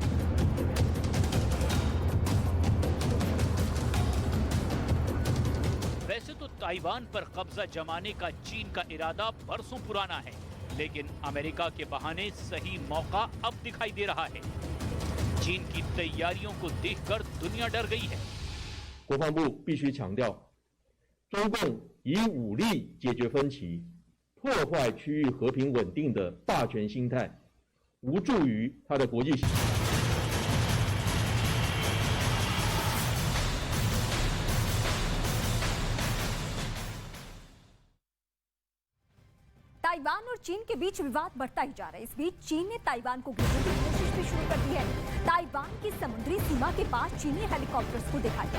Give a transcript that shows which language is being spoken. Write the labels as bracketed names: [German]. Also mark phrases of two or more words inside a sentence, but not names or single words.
[Hindi] वैसे तो ताइवान पर कब्जा जमाने का चीन का इरादा बरसों पुराना है, लेकिन अमेरिका के बहाने सही मौका अब दिखाई दे रहा है। चीन की तैयारियों को देखकर दुनिया डर गई है। [Chinese] 国防部必须强调，中共以武力解决分歧、破坏区域和平稳定的霸权心态，无助于他的国际。 [Hindi] ताइवान और चीन के बीच विवाद बढ़ता ही जा रहा है। इस बीच चीन ने ताइवान को घेरने की कोशिश भी शुरू कर दी है। ताइवान की समुद्री सीमा के पास चीनी हेलीकॉप्टर्स को देखा गया।